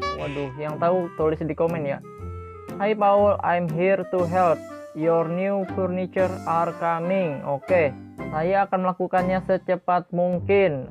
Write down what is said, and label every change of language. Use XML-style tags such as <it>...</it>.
<id>Waduh, yang tahu tulis di komen ya.</id> <en>Hi Paul, I'm here to help. Your new furniture are coming.</en> <id>Oke, saya akan melakukannya secepat mungkin.</id>